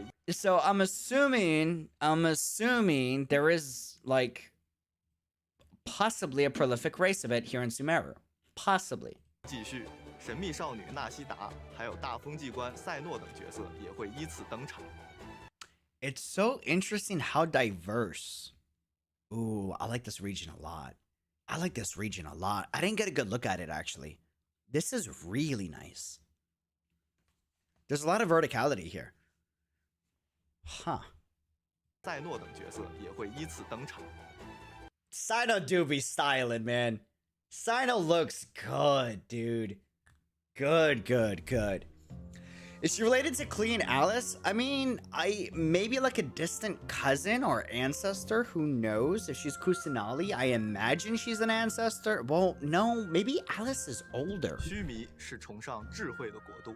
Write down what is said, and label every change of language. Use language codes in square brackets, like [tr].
[en] So I'm assuming there is like possibly a prolific race of it here in Sumeru. Possibly. [zh] 继续，神秘少女纳西达，还有大风纪官赛诺等角色也会依次登场。 [en] It's so interesting how diverse. Ooh, I like this region a lot. I like this region a lot. I didn't get a good look at it actually. This is really nice. There's a lot of verticality here. Huh. [zh] 赛诺等角色也会依次登场。 [en] CYNO do be styling, man. CYNO looks good, dude. Good. Is she related to COLLEI and Alice? I mean, maybe like a distant cousin or ancestor. Who knows? If she's Kusanali, I imagine she's an ancestor. Well, no, maybe Alice is older. [zh] 须弥是崇尚智慧的国度。